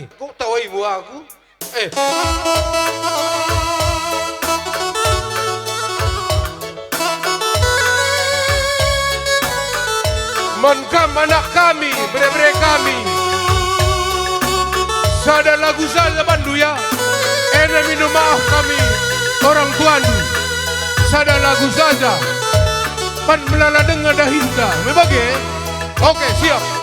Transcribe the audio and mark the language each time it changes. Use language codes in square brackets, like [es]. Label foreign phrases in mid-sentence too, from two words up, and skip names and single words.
[btx] Kok tawai mu aku? Menkam anak kami, bere-bere kami. Sada lagu saja bandu ya. Ene minum maaf kami, orang tuanu. Sada lagu saja. Pan melala dengar dahinta. [id] Membagi? Oke, siap.